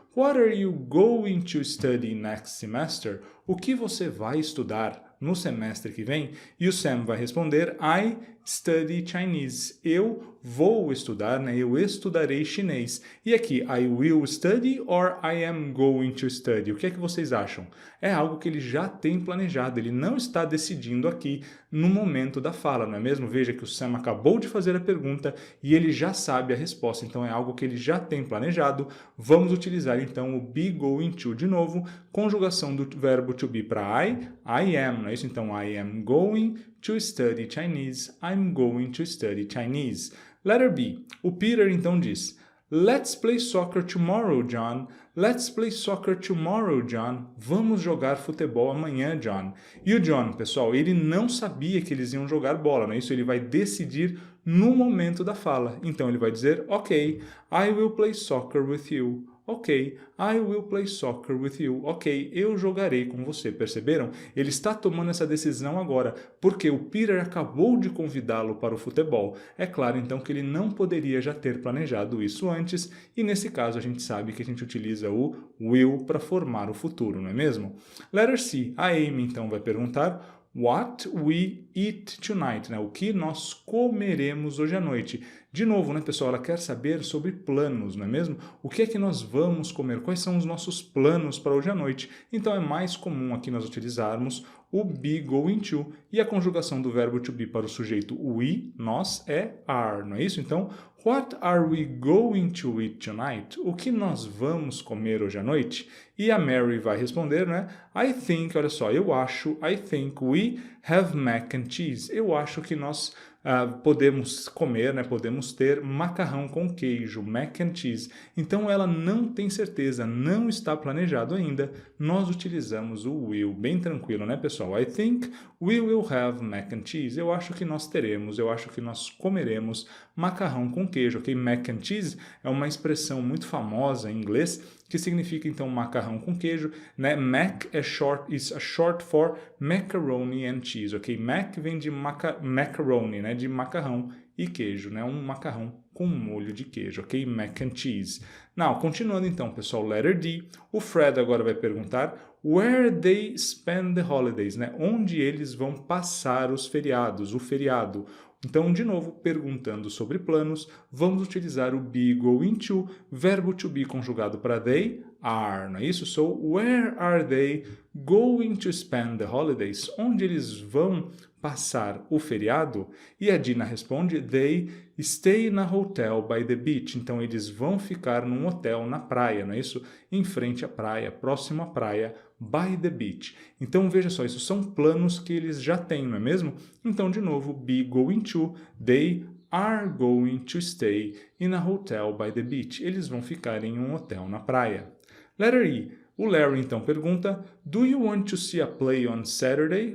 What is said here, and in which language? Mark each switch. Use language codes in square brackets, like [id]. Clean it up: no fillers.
[en] What are you going to study next semester? [pt] O que você vai estudar no semestre que vem? E o Sam vai responder, [en] I study Chinese. [pt] Eu vou estudar, né? Eu estudarei chinês. E aqui, [en] I will study or I am going to study? [pt] O que é que vocês acham? É algo que ele já tem planejado, ele não está decidindo aqui no momento da fala, não é mesmo? Veja que o Sam acabou de fazer a pergunta e ele já sabe a resposta, então é algo que ele já tem planejado. Vamos utilizar então o be going to de novo, conjugação do verbo to be para I am, não é isso? [en] Então I am going to study Chinese, I'm going to study Chinese. Letter B, [pt] o Peter então diz, [en] let's play soccer tomorrow, John. Let's play soccer tomorrow, John. [pt] Vamos jogar futebol amanhã, John. E o John, pessoal, ele não sabia que eles iam jogar bola, não é isso? Ele vai decidir no momento da fala. Então ele vai dizer, [en] ok, I will play soccer with you. Ok, I will play soccer with you. [pt] Ok, eu jogarei com você. Perceberam? Ele está tomando essa decisão agora, porque o Peter acabou de convidá-lo para o futebol. É claro, então, que ele não poderia já ter planejado isso antes, e nesse caso a gente sabe que a gente utiliza o will para formar o futuro, não é mesmo? Letter C, a Amy então vai perguntar, [en] what we eat tonight, [pt] né? O que nós comeremos hoje à noite. De novo, né, pessoal, ela quer saber sobre planos, não é mesmo? O que é que nós vamos comer? Quais são os nossos planos para hoje à noite? Então é mais comum aqui nós utilizarmos o be going to e a conjugação do verbo to be para o sujeito we, nós, é are, não é isso? [en] Então, what are we going to eat tonight? [pt] O que nós vamos comer hoje à noite? E a Mary vai responder, né? [en] I think, [pt] olha só, eu acho, [en] I think we have mac and cheese. [pt] Eu acho que nós podemos comer, né? Podemos ter macarrão com queijo, mac and cheese. Então ela não tem certeza, não está planejado ainda. Nós utilizamos o will, bem tranquilo, né, pessoal? [en] I think we will have mac and cheese. [pt] Eu acho que nós teremos, eu acho que nós comeremos macarrão com queijo, ok? Mac and cheese é uma expressão muito famosa em inglês que significa então macarrão com queijo, né? [en] Mac é is a short for macaroni and cheese, ok? [pt] Mac vem de macaroni, né? De macarrão e queijo, né? Um macarrão com molho de queijo, ok? Mac and cheese. Now, continuando então, pessoal, letter D, o Fred agora vai perguntar [en] where they spend the holidays, [pt] né? Onde eles vão passar os feriados, o feriado. Então, de novo, perguntando sobre planos, vamos utilizar o be going to, verbo to be conjugado para they, are, não é isso? [en] So, where are they going to spend the holidays? [pt] Onde eles vão passar o feriado? E a Dina responde, [en] they stay in a hotel by the beach. [pt] Então, eles vão ficar num hotel na praia, não é isso? Em frente à praia, próximo à praia, [en] by the beach. [pt] Então, veja só, isso são planos que eles já têm, não é mesmo? Então, de novo, be going to, [en] they are going to stay in a hotel by the beach. [pt] Eles vão ficar em um hotel na praia. Letter E. O Larry então pergunta, [en] do you want to see a play on Saturday?